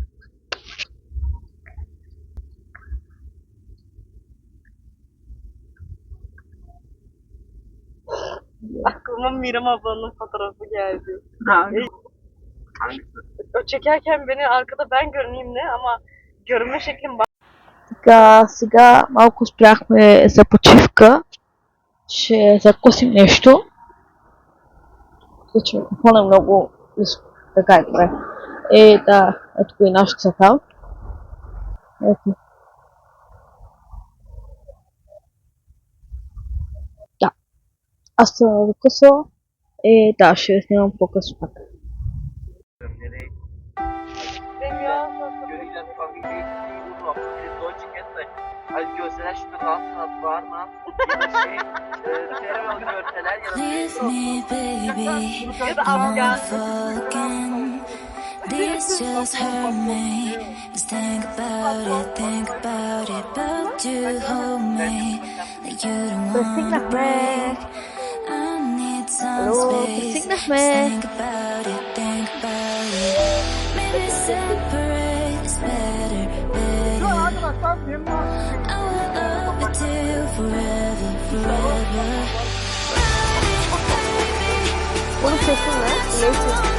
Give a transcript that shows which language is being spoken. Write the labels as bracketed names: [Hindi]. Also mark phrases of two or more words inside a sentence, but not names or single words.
[Turkish] Aklıma Miram ablanın fotoğrafı geldi. Çekerken beni arkada ben görüneyim ne ama görünme şeklim bak. [Bulgarian] Така, сега малко спряхме за почивка. Ще закусим нещо. Случай, микрофон е много близко. Така е, добре. Да, ето го и нашата сафал. Ето. Да. Аз съм закусал. Да, ще ви снимам по-късно пак. [English] Leave me, baby, don't fall again. This just hurt me. Just think about it, but you hold me like you don't want to break. I need some space. Just think about it. Maybe separate is better. I will love you till forever. [Turkish] Bunu kesin mi? Neyse.